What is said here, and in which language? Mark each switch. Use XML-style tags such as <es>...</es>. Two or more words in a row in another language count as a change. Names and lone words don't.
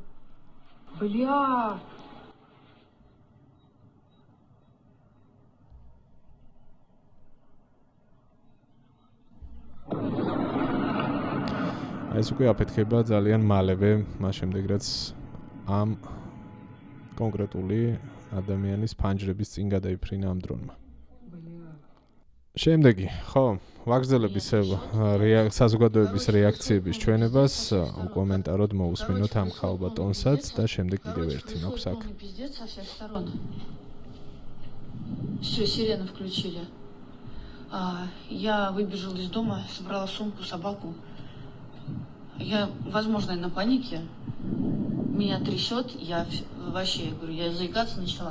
<ka>ეს უკვე აფეთქება ძალიან მალევე, მას შემდეგ რაც ამ კონკრეტული ადამიანის ფანჯრების წინ გადაიფრინა ამ დრონმა. შემდეგი, ხო, ვაგრძელებ ისევ საზოგადოების რეაქციების ჩვენებას, უკომენტაროდ მოусმინოთ ამ ხალბა ტონსაც და შემდეგ კიდევ ერთი მაქვს აქ.</ka> <ru>Все, сирену включили. Я выбежала из дома, собрала сумку, собаку. Я, возможно, на панике. Меня трясет, я говорю, я заикаться начала.</ru>